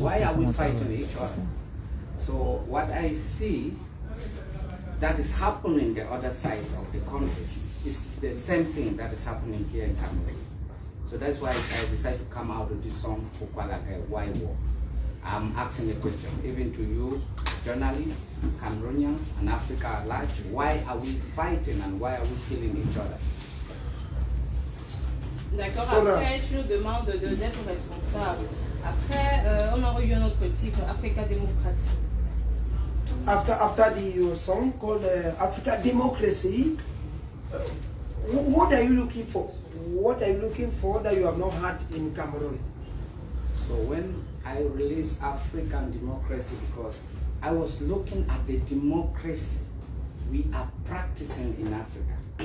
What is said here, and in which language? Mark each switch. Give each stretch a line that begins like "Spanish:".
English: Why are we fighting each other? So what I see that is happening the other side of the countries is the same thing that is happening here in Cameroon. So that's why I decided to come out with this song, Pourquoi la guerre, Why War. I'm asking a question, even to you, journalists, Cameroonians, and Africa at large, why are we fighting and why are we killing each other?
French: D'accord, après tu nous demandes d'être responsable. Après, on aurait eu un autre titre, Africa démocratique.
English: After the song called Africa Democracy, what are you looking for? What are you looking for that you have not had in Cameroon? So when I released African democracy, because I was looking at the democracy we are practicing in Africa.